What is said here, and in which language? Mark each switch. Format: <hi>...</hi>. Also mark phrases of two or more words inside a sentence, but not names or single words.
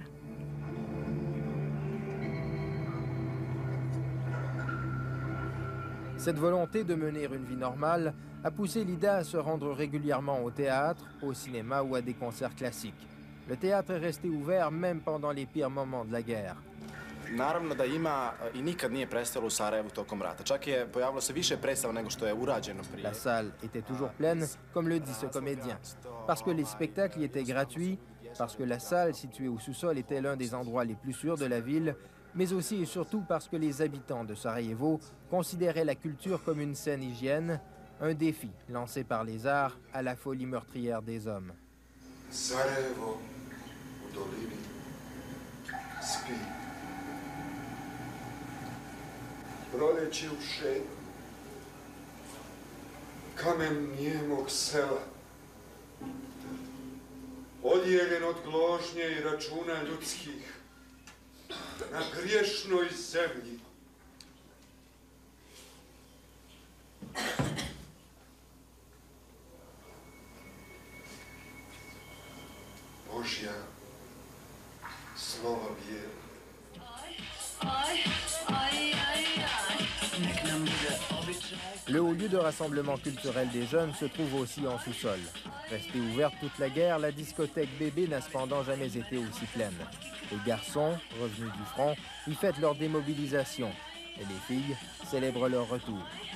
<fr>Cette volonté de mener une vie normale a poussé Lida à se rendre régulièrement au théâtre, au cinéma ou à des concerts classiques. Le théâtre est resté ouvert même pendant les pires moments de la guerre.</fr> <bs>Naravno da ima I nikad nije prestalo u Sarajevu tokom rata. Čak je pojavilo se više predstava nego što je urađeno prije.</bs> <fr>La salle était toujours pleine, comme le dit ce comédien, parce que les spectacles y étaient gratuits, parce que la salle située au sous-sol était l'un des endroits les plus sûrs de la ville, mais aussi et surtout parce que les habitants de Sarajevo considéraient la culture comme une saine hygiène, un défi lancé par les arts à la folie meurtrière des hommes.</fr> <bs>Sarajevo u dolini spi. Proleće u šetnju, kamen nijemog sela, odjeljen od gložnje I računa ljudskih, na griješnoj zemlji. Božja slova bijela.</bs> <fr>Le haut lieu de rassemblement culturel des jeunes se trouve aussi en sous-sol. Restée ouverte toute la guerre, la discothèque Bébé n'a cependant jamais été aussi pleine. Les garçons, revenus du front, y fêtent leur démobilisation et les filles célèbrent leur retour.</fr>